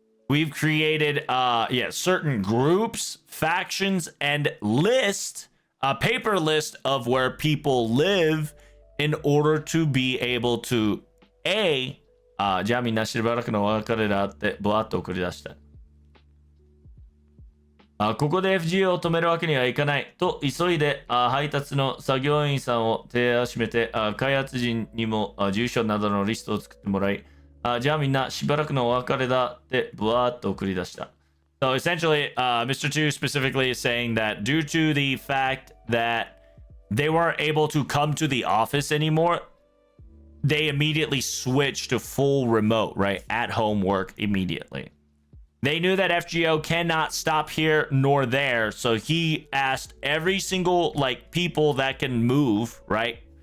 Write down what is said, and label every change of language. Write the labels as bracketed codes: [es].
[en] We've created certain groups, factions, and a paper list of where people live in order to be able to [ja] じゃあみんなしばらくのお別れだってブワッと送り出した。ここで FGO を止めるわけにはいかないと急いで配達の作業員さんを手足めて開発陣にも住所などのリストを作ってもらい、じゃあみんなしばらくのお別れだってブワーッと送り出した。 [en] So essentially, Mr. 2 specifically is saying that due to the fact that they weren't able to come to the office anymore, they immediately switched to full remote, right? At home work immediately. They knew that FGO cannot stop here nor there, so he asked every single like people that can move, right?